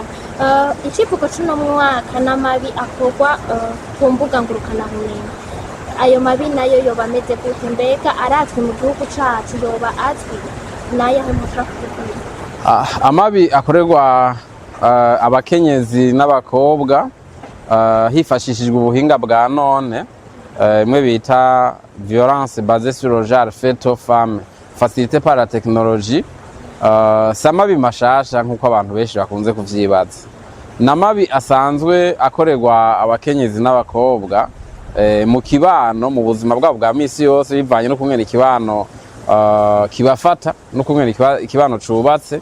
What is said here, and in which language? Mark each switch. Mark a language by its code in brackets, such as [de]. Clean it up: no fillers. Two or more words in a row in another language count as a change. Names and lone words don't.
[rn] Icivugo c'uno mwaka n'amabi akorwa ku mbuga ngurukanabumenyi, ayo mabi nayo yoba ameze gute? Mbega arazwi mu gihugu cacu, yoba azwi nayahe mushaka kuvuga? Amabi akorerwa abakenyezi n'abakobwa hifashishijwe ubuhinga bwa none, imwe bita [fr] violence basée sur le genre faite aux femmes facilitée par la technologie, [rn] samabi mashasha nkuko abantu benshi bakunze kuvyibaza. Namabi asanzwe akorerwa abakenyezi n'abakobwa mu kibano, mu buzima bwabo bwa misi yose, bivanye no kumwe ikibano kibafata no kumwe ikibano cubatse.